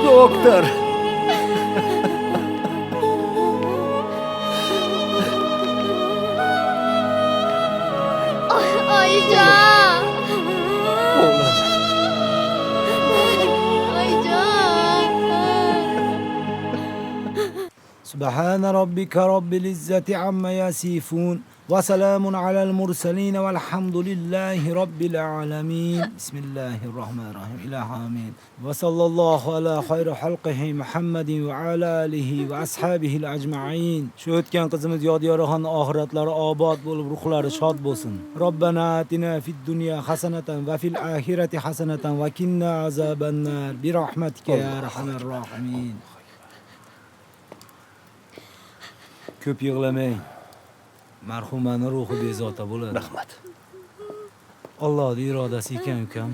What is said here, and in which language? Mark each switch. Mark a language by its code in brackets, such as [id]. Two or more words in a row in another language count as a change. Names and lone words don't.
[uz] Doktor. Oyijon! O'g'lim. Oyijon! [ar] سبحان ربك رب العزة عما يصفون وسلام على المرسلين والحمد لله رب العالمين بسم الله الرحمن الرحيم إلى آمين وصلى الله على خير خلقه محمد وعلى آله وأصحابه الأجمعين [uz] shu o'tgan qizimiz Yodiyoraxon oxiratlari obod bo'lib ruhlari shod bo'lsin. [ar] ربنا آتنا في الدنيا حسنة وفي الآخرة حسنة وقنا عذاب النار برحمتك يا أرحم الراحمين. [uz] Ko'p yig'lamang. Marhumaning ruhi bezovta bo'ladi. Rahmat. Allohning irodasi ekan ukam.